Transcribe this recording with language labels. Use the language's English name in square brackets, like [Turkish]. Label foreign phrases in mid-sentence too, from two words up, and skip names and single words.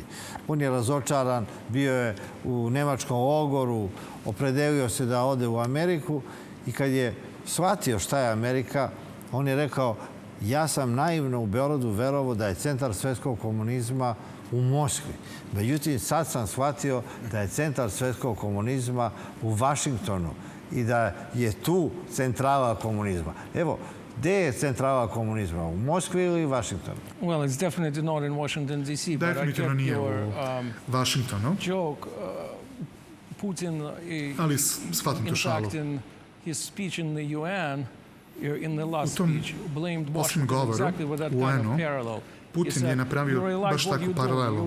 [Serbian] On je razočaran, bio je u nemačkom logoru, opredelio se da ode u Ameriku i kad je shvatio šta je Amerika, on je rekao: ja sam naivno u Beogradu verovao da je centar svetskog komunizma u Moskvi. Međutim, sad sam shvatio da je centar svetskog komunizma u Vašingtonu i da je tu centrala komunizma. Evo, gde je centrala komunizma? U Moskvi ili Vašingtonu? [English] Well, it's definitely not in Washington, D.C. [Serbian] Definitivno nije u Vašingtonu. Ali shvatim tu šalu. U tom posljednjem govoru u UN-u Putin je napravio baš takvu paralelu.